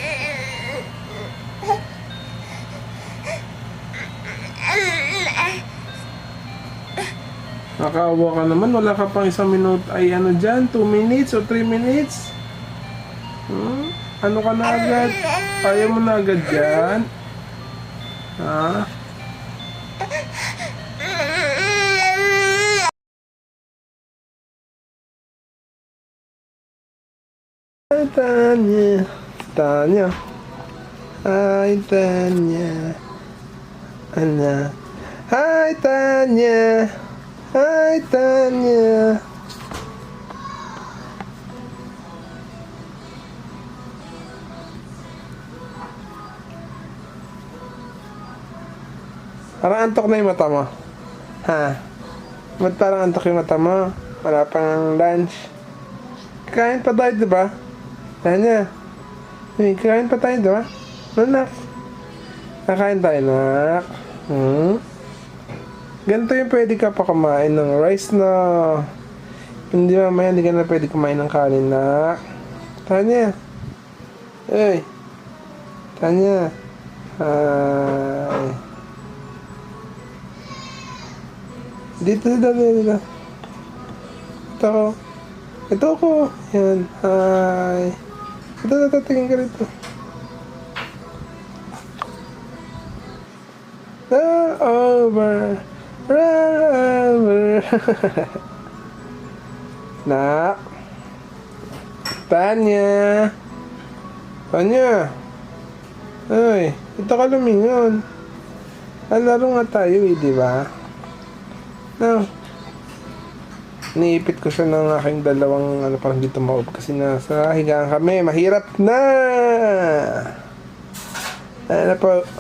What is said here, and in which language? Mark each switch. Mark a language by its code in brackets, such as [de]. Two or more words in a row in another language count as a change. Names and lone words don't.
[tl] Nakaawa ka naman. Wala ka pang 1 minute. Ay, dyan? 2 minutes o 3 minutes? Ano ka na agad? Ayaw mo na agad dyan? Ha? Tanya. Hi, Tanya. Ana. Hi, Tanya. Hi, Tanya. Parang antok na yung mata mo. Ha? Ba't parang antok yung mata mo? Wala pang lunch. Kain pa tayo, diba? Tanya. Hey, kain pa tayo, diba? Nak. Kakain tayo, nak. Ganito yung pwede ka pa kumain ng rice na. Hindi mamaya, hindi ka na pwede kumain ng kanin, nak. Tanya. Hey. Tanya. Hi. Dito. Ito ako. Yan. Hi. Ito. Tingin ka rito. Over. Nak. Tanya. Ay, ito ka lumingon. Laro nga tayo, di ba? No. Niipit ko siya ng aking dalawang ano parang dito maob kasi nasa higaan kami. Mahirap na! Ano po?